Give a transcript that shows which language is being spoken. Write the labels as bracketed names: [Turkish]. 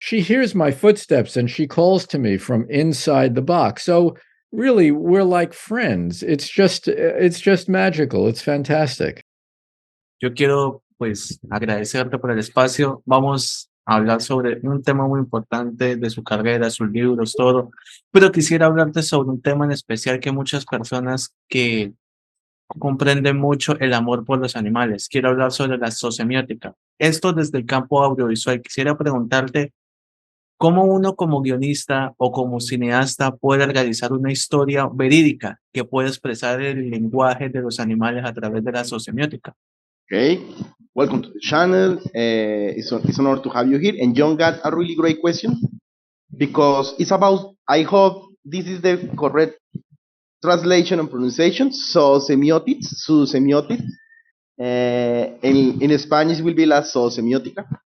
[English] she hears my footsteps and she calls to me from inside the box. So really, we're like friends. It's just magical. It's fantastic. [Spanish] Yo quiero, pues, agradecerte por el espacio. Vamos a hablar sobre un tema muy importante de su carrera, sus libros, todo. Pero quisiera hablarte sobre un tema en especial que muchas personas que comprenden mucho el amor por los animales. Quiero hablar sobre la sociomiótica. Esto desde el campo audiovisual. Quisiera preguntarte cómo uno como guionista o como cineasta puede realizar una historia verídica que pueda expresar el lenguaje de los animales a través de la sociomiótica. [English] Okay, welcome to the channel. It's an honor to have you here. And Jhon got a really great question because it's about, I hope this is the correct translation and pronunciation. So semiotics, su semiotics. In Spanish will be la semiótica.